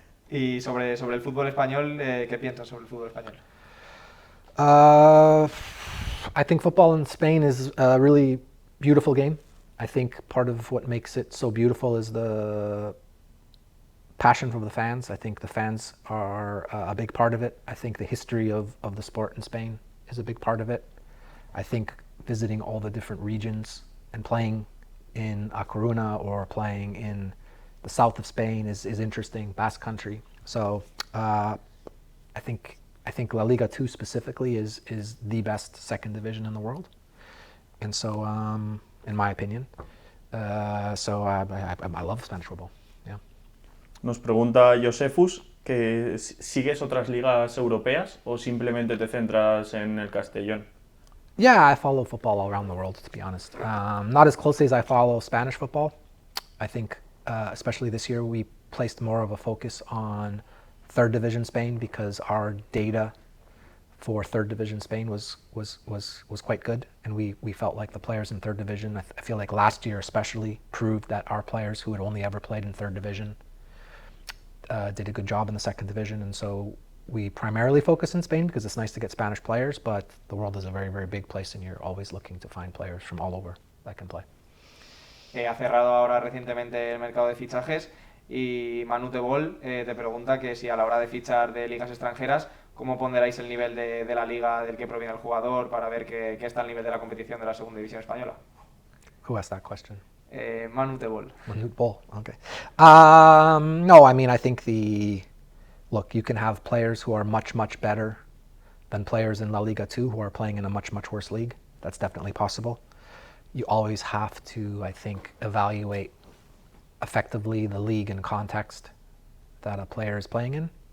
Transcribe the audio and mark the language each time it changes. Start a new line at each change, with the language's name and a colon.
Spanish: Y sobre el fútbol español, ¿qué piensas sobre el fútbol español?
English: I think football in Spain is a really beautiful game. I think part of what makes it so beautiful is the passion from the fans. I think the fans are a big part of it. I think the history of the sport in Spain is a big part of it. I think visiting all the different regions and playing in A Coruña or playing in the south of Spain is interesting, Basque Country. So I think La Liga 2 specifically is the best second division in the world. And so, in my opinion, so I love Spanish football. Yeah.
Spanish: Nos pregunta Josefus que ¿sigues otras ligas europeas o simplemente te centras en el Castellón?
English: Yeah, I follow football all around the world, to be honest. Not as closely as I follow Spanish football. I think, especially this year, we placed more of a focus on third division Spain because our data for third division Spain was quite good, and we felt like the players in third division, I feel like last year especially, proved that our players who had only ever played in third division did a good job in the second division, and so we primarily focus in Spain because it's nice to get Spanish players, but the world is a very, very big place, and you're always looking to find players from all over that can play.
Spanish: Ha cerrado ahora recientemente el mercado de fichajes y Manu Tebol te pregunta que si a la hora de fichar de ligas extranjeras, ¿cómo ponderáis el nivel de la liga del que proviene el jugador para ver qué está al nivel de la competición de la segunda división española?
English: Who asked that question? Manu Tebol. Manu Tebol, okay. No, I mean, I think look, you can have players who are much, much better than players in La Liga 2 who are playing in a much, much worse league. That's definitely possible. You always have to, I think, evaluate effectively the league and context that a player is playing in.